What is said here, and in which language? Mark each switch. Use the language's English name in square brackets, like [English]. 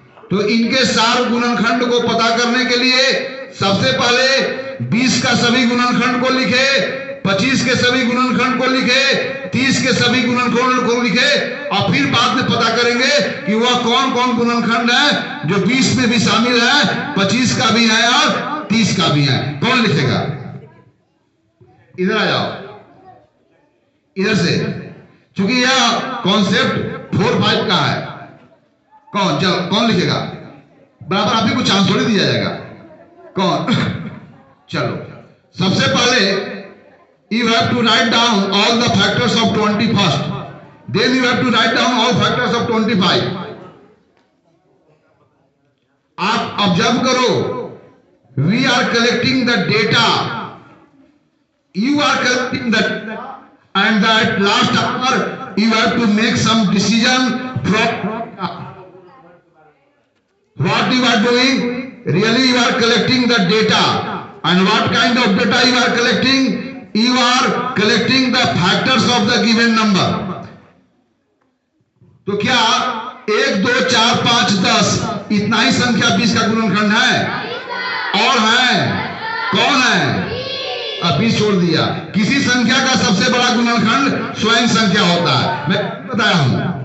[Hindi] तो इनके सार्व गुणनखंड को पता करने के लिए सबसे पहले 20 का सभी गुणनखंड को लिखे, 25 के सभी गुणनखंड को लिखे, 30 के सभी गुणनखंड को लिखे और फिर बाद में पता करेंगे कि वह कौन कौन गुणनखंड है जो 20 में भी शामिल है, 25 का भी है और 30 का भी है। कौन लिखेगा? इधर आ जाओ, इधर से, क्योंकि यह कॉन्सेप्ट 4-5 का है। कौन? चलो कौन लिखेगा? बराबर आप ही को चांस थोड़ी दिया जाएगा। कौन? चलो सबसे पहले [English] you have to write down all the factors of 20 first, then you have to write down all factors of 25. [Hindi] आप ऑब्जर्व करो, [English] we are collecting the data, you are collecting the data, and that last hour you have to make some decision from what you are doing. Really you are collecting the data, and what kind of data you are collecting? You are collecting the factors of the given number. [Hindi] तो क्या 1, 2, 4, 5, 10 इतना ही संख्या 20 का गुणनखंड है? और है? कौन है? अब 20 छोड़ दिया। किसी संख्या का सबसे बड़ा गुणनखंड स्वयं संख्या होता है, मैं बताया हूं।